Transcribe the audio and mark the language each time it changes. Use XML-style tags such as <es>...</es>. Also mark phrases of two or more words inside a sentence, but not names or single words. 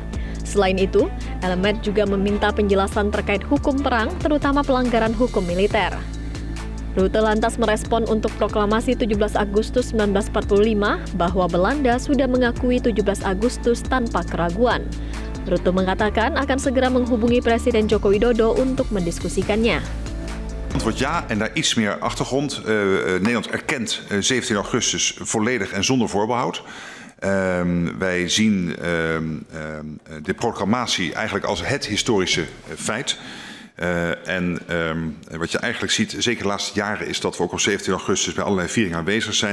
<id>Selain itu, Elemet juga meminta penjelasan terkait hukum perang, terutama pelanggaran hukum militer. Rutte lantas merespon untuk proklamasi 17 Agustus 1945 bahwa Belanda sudah mengakui 17 Agustus tanpa keraguan. Rutte mengatakan akan segera menghubungi Presiden Joko Widodo untuk mendiskusikannya.</id> <nl>Antwoord ja, en daar iets meer achtergrond. Nederland erkent 17 augustus volledig en zonder voorbehoud. Wij zien de proclamatie eigenlijk als het historische feit. Wat je eigenlijk ziet, zeker de laatste jaren, is dat we ook op 17 augustus bij allerlei vieringen aanwezig zijn.</nl>